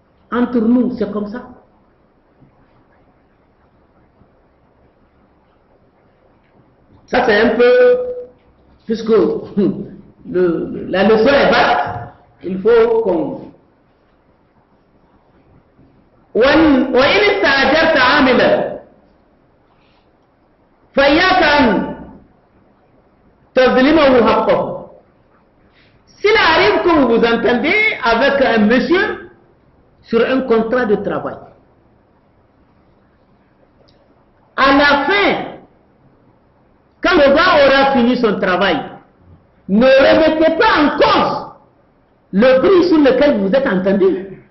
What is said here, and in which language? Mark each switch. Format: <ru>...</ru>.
<fr>Entre nous, c'est comme ça. Ça, c'est un peu, puisque la leçon est vaste, il faut qu'on...</fr> <ar>وإن استأجرت عاملا فإياك أن تظلمه حقه.</ar> <fr>S'il arrive que vous vous entendez avec un monsieur sur un contrat de travail, à la fin, quand le gars aura fini son travail, ne remettez pas en cause le prix sur lequel vous êtes entendu.</fr>